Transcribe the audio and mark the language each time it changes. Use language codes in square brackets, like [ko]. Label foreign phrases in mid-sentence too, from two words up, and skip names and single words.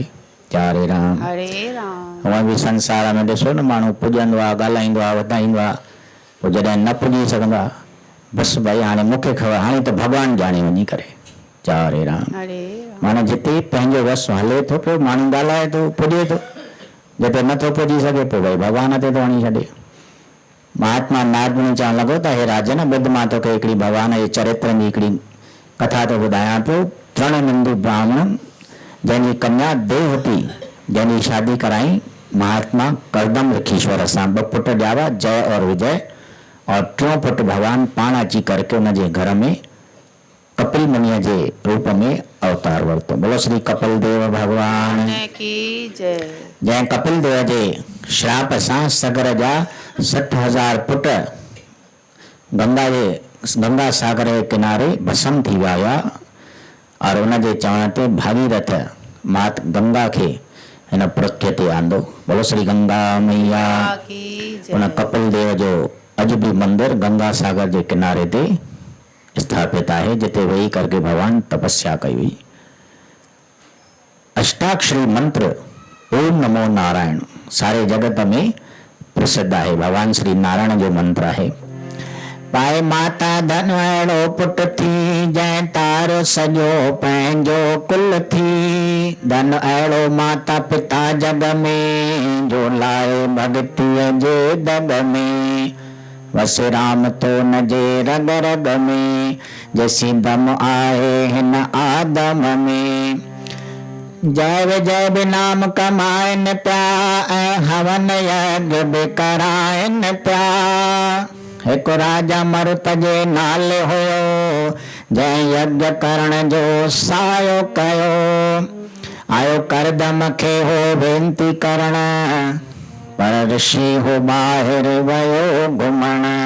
[sd] हरे राम। हूअं बि संसार में ॾिसो न, माण्हू पुॼंदो आहे, ॻाल्हाईंदो आहे, वधाईंदो आहे, पोइ जॾहिं न पुॼी सघंदो आहे, बसि भई हाणे मूंखे ख़बर, हाणे त भॻवानु ॼाणे वञी करे। हरे राम। माना जिते पंहिंजो वस हले थो पियो, माण्हू ॻाल्हाए थो, पुॼे थो, जिते नथो पुॼी सघे पोइ भई भॻवान ते थो हणी छॾे। महात्मा नारदनी चवण लॻो त हे राजन, ॿुध मां तोखे हिकिड़ी भगवान जे चरित्रनि जी हिकिड़ी कथा थो ॿुधायां पियो। तृणबिंदु ब्राह्मण जंहिंजी कन्या देवहूति, जंहिंजी शादी कराई महात्मा करदम ऋखीश्वर सां, ॿ पुट ॼावा, जय और विजय, और टियों पुट भगवान पाण अची करके उनजे घर में कपिल मुनिअ जे रूप में अवतार वरितो। [hi] बोलो श्री कपिल देव भगवान की जय। [sd] जंहिं कपिल देव जे श्राप सां सगर जा 60,000 पुट गंगा सागर जे किनारे भस्म थी विया हुआ, और उनजे चवण ते भागीरथ मात गंगा खे हिन पृथ्वी ते आंदो। [hi] बोलो श्री गंगा मैया की जय। [sd] उन कपिल देव जो अॼु बि मंदिर गंगा सागर जे किनारे ते स्थापित है, जिते वेही करके भगवान तपस्या कई हुई। अष्टाक्षरी मंत्र [sa] ओम नमो नारायण [sd] सारे जगत में प्रसिद्ध है, भगवान श्री नारायण जो मंत्र है। पाए माता धन अहिड़ो पुट थी, जंहिं तारो सॼो पंहिंजो कुल थी। धन अहिड़ो माता पिता जग में, जो लाए भगतीअ जे दग में। वस राम तो न जे रग रग में, जैसी दम आहे हिन आदम में। जय विजय बि नाम कमाइनि पिया, ऐं हवन यज्ञ बि कराइनि पिया। हिकु राजा मरुत जे नाले हुयो, जंहिं यज्ञ करण जो सायो कयो। आयो करदम खे हो वेनती करण, पर ऋषि हो ॿाहिरि वियो घुमण।